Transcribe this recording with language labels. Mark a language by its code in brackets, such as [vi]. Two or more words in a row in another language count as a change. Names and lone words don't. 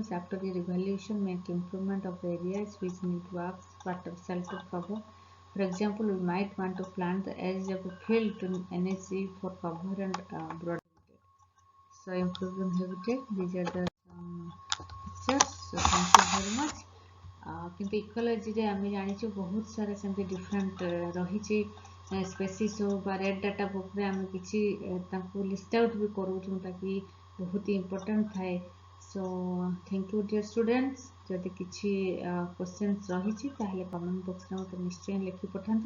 [en] After the evaluation, make improvement of the areas which need walks, water, shelter, cover. For example, we might want to plant the edge of a field to NSC for cover and broad habitat. So improving habitat, these are the pictures. So thank you very much. [or] କିନ୍ତୁ ଇକୋଲୋଜିରେ ଆମେ ଜାଣିଛୁ ବହୁତ ସାରା ସେମିତି ଡିଫରେଣ୍ଟ ରହିଛି ସ୍ପେସିସ୍ ହଉ ବା ରେଡ୍ ଡାଟା ବୁକ୍ରେ ଆମେ କିଛି ତାଙ୍କୁ [en] list out [or] ବି କରୁ ଯେଉଁଟାକି ବହୁତ ଇମ୍ପୋର୍ଟାଣ୍ଟ ଥାଏ। [en] So thank you dear students. [or] ଯଦି କିଛି କ୍ୱେଶ୍ଚନ୍ସ ରହିଛି ତାହେଲେ [en] comment box [or] ମୋତେ ନିଶ୍ଚୟ ଲେଖି ପଠାନ୍ତୁ।